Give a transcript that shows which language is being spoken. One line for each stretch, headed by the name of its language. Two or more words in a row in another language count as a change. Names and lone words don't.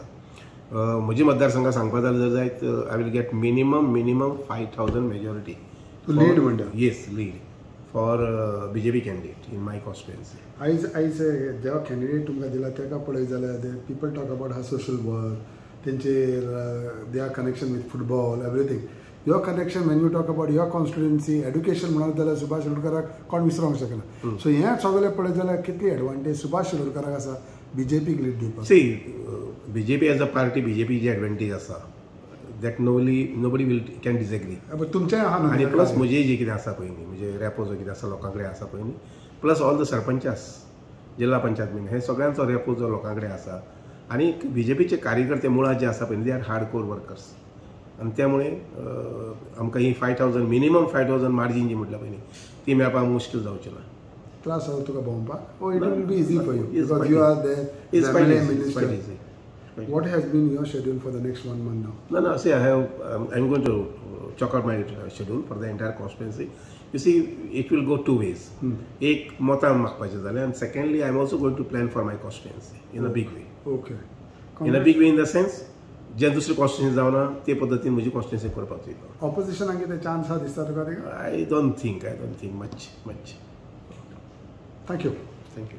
Konkani: म्हजी मतदारसंघाक सांगपाक जाल्यार जायत
English: I will get minimum 5,000 majority
Konkani: लीड म्हणटा.
English: yes lead for BJP candidate in my constituency.
Konkani: आयज जेव्हा कॅन्डिडेट तुमकां दिला तेका पळयत जाल्यार
English: people talk about his social work
Konkani: तेंचेर
English: they are connection with football everything. your connection when you talk about your constituency education
Konkani: म्हणत जाल्यार सुभाष शिरोडकराक कोण विसरूंक शकना. सो हें सगळें पळयत जाल्यार कितली एडवांटेज सुभाष शिरोडकराक आसा BJPक लीड दिवपाक?
English: see BJP as a party BJP
Konkani: जी एडवांटेज आसा
English: that nobody will can disagree.
Konkani: तुमचें आहा आनी प्लस म्हजें जें कितें आसा पळय न्ही म्हणजे रॅपो जो कितें आसा लोकां कडेन आसा पळय न्ही
English: plus all the sarpanchas
Konkani: जिल्हा पंचायत बीन हे सगळ्यांचो रॅपो जो लोकां कडेन आसा आनी BJPचे कार्यकर्ते मुळात जे आसा पळय
English: they are hardcore workers
Konkani: आनी त्यामुळे आमकां ही 5,000 मिनिमम 5,000 मार्जीन जी म्हटल्या पळय न्ही ती मेळपाक मुश्कील जावचें ना. त्रास जाता तुका भोंवपाक?
English: it will be easy for you because you are there. What has been your schedule for the next 1 month now? No, see, I'm going to chalk out my schedule for the entire constituency. You see, it will go 2 ways.
Konkani: एक मोता मागपाचें जालें
English: and secondly, I'm also going to plan for my constituency in a big way. Okay. In a big way in the sense,
Konkani: जे दुसरी कॉन्स्टिट्युएन्सी जावना ते पद्दतीन म्हजी कॉन्स्टिट्युएन्सी करपाक जाय. ऑपोजिशनाक कितें चान्स आहा दिसता तुका?
English: I don't think much. Thank you.